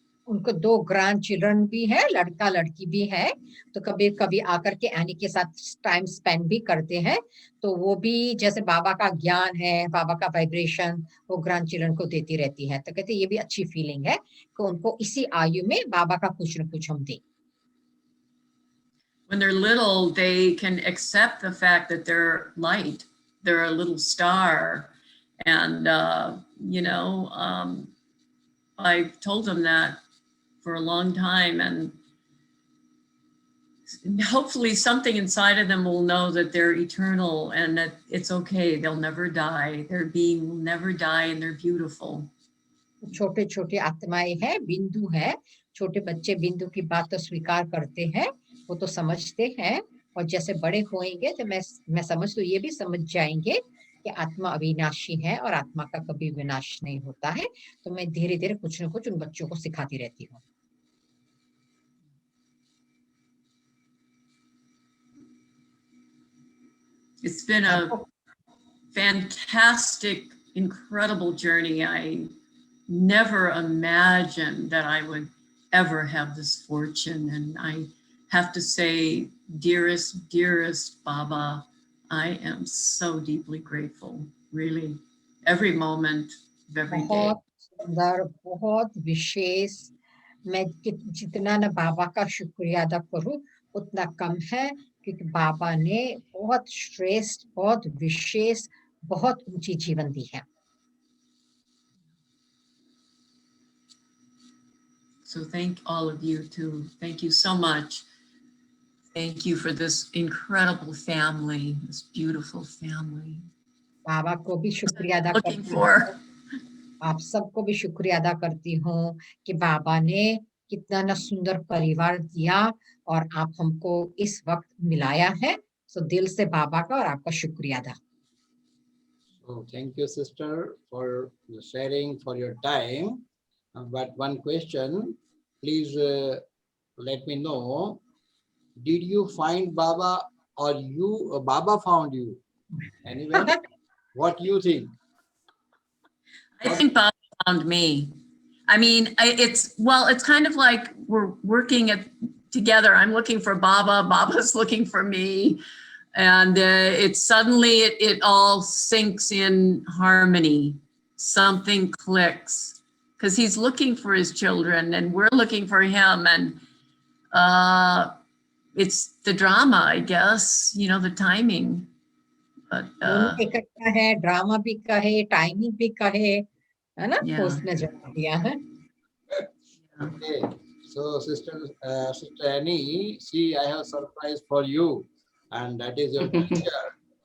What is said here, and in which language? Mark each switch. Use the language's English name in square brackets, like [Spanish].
[Hindi] उनको 2 grand children भी है, लड़का लड़की भी है, तो कभी कभी आकर के एनी के साथ टाइम स्पेंड भी करते हैं, तो वो भी जैसे बाबा का ज्ञान है, बाबा का वाइब्रेशन वो ग्रैंड चिल्ड्रन को देती रहती है, तो कहते ये भी अच्छी फीलिंग है कि उनको इसी आयु में बाबा का कुछ न कुछ हम दें। [English] When they're little, they can accept the fact that they're light, they're a little star, and you know, I've told them that for a long time, and hopefully something inside of them will know that they're eternal and that it's okay, they'll never die, their being will never die, and they're beautiful. [Hindi] छोटे छोटे आत्माएं हैं, बिंदु है, छोटे बच्चे बिंदु की बात तो स्वीकार करते हैं, वो तो समझते हैं, और जैसे बड़े होंगे तो मैं समझ तो ये भी समझ जाएंगे कि आत्मा अविनाशी है और आत्मा का कभी विनाश नहीं होता है, तो मैं धीरे धीरे कुछ न कुछ उन बच्चों को सिखाती रहती हूँ। [English] It's been a fantastic, incredible journey. I never imagined that I would ever have this fortune. And I have to say, dearest, dearest Baba, I am so deeply grateful, really, every moment of every day. [Hindi] बहुत सुंदर, बहुत विशेष, मैं जितना ना बाबा का शुक्रिया अदा करूं उतना कम है, क्योंकि बाबा ने बहुत श्रेष्ठ, बहुत विशेष, बहुत ऊंची जीवन दी है। [English] So thank all of you too. Thank you so much. Thank you for this incredible family, this beautiful family. [Hindi] बाबा को भी शुक्रिया अदा [English] Looking [Hindi] करती [English] for. [Hindi] हूँ, आप सबको भी शुक्रिया अदा करती हूँ कि बाबा ने कितना ना सुंदर परिवार दिया और आप हमको इस वक्त मिलाया है, सो दिल से बाबा का और आपका शुक्रिया अदा। [English] So thank you, sister, for sharing, for your time. But one question, please let me know, did you find Baba or you Baba found you? Anyway, what do you think? I think Baba found me. I mean, it's kind of like we're working together. I'm looking for Baba, Baba's looking for me. And it's suddenly it all sinks in harmony. Something clicks because he's looking for his children and we're looking for him. And it's the drama, I guess, you know, the timing. But [Hindi] इकट्ठा है, drama भी कहे, timing भी कहे, है ना? [English] Yeah. [Hindi] उसने जवाब दिया है। [English] Okay, so sister Annie, see, I have a surprise for you, and that is your teacher.